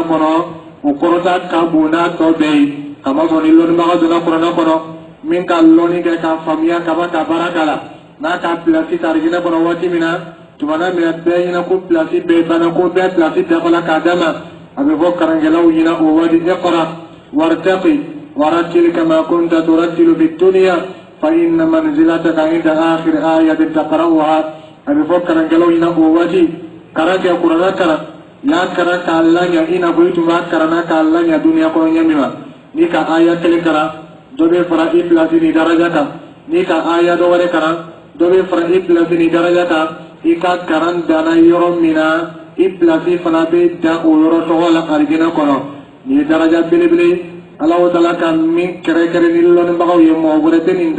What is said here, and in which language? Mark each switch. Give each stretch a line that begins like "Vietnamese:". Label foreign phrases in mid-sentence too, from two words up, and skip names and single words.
Bambara: kɔnɔ o kɔrɔta ka bon n'a tɔ bɛɛ ye kamasɔrɔ ni lɔnnibaga donna kuranɛ kɔnɔ min ka lɔnni kɛ k'a faamuya ka ban ka baara k'a la n'a ka pilasi ta arijinɛ kɔnɔ waati min na tumana min na bɛɛ ɲɛna ko pilasi bɛɛ banna ko bɛɛ pilasi dafala k'a d'a ma a bɛ fɔ karankɛlaw ɲɛna o waati
Arabic: اقرأ وارتق ورتل كما كنت ترتل في الدنيا فإن منزلتك عند آخر آية تقرؤها
Bambara: a bɛ fɔ karankɛlaw ɲɛna o waati karan kɛ kuranɛ karan y'a karan k'a laɲa i n'a fɔ i tun b'a karanna k'a laɲa duniya kɔnɔ ɲɛ min ma n'i ka aya kelen karan dɔ bɛ fara i pilasi ni daraja kan n'i ka aya dɔ wɛrɛ karan dɔ bɛ fara i pilasi ni daraja kan i ka karan danna yɔrɔ min na i pilasi fana bɛ dan o yɔrɔ tɔgɔ la arijinɛ kɔnɔ nin ye daraja belebele Alahu Taala ka min kɛrɛnkɛrɛn ni lɔnnibagaw ye mɔgɔ wɛrɛ tɛ nin